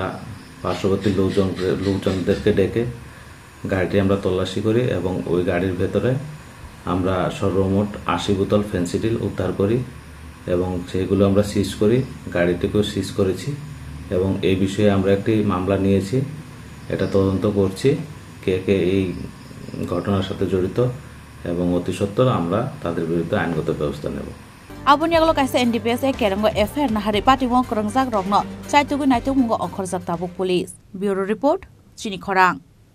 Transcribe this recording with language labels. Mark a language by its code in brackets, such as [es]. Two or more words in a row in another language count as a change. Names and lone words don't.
[bn] পার্শ্ববর্তী লোকজনদেরকে ডেকে গাড়িটি আমরা তল্লাশি করি এবং ওই গাড়ির ভেতরে আমরা সর্বমোট 80 বোতল ফেন্সিডিল উদ্ধার করি এবং সেগুলো আমরা সিজ করি গাড়িটিকেও সিজ করেছি এবং এই বিষয়ে আমরা একটি মামলা নিয়েছি এটা তদন্ত করছি কে কে এই ঘটনার সাথে জড়িত এবং অতি সত্বর আমরা তাদের বিরুদ্ধে আইনগত ব্যবস্থা নেব [trp] aboniagolo kaisa NDPS e kerango FIR nahari patimong korangjak rokno chaitugui naitung mungo okhorjak tabuk [en] police bureau report [trp] chini khorang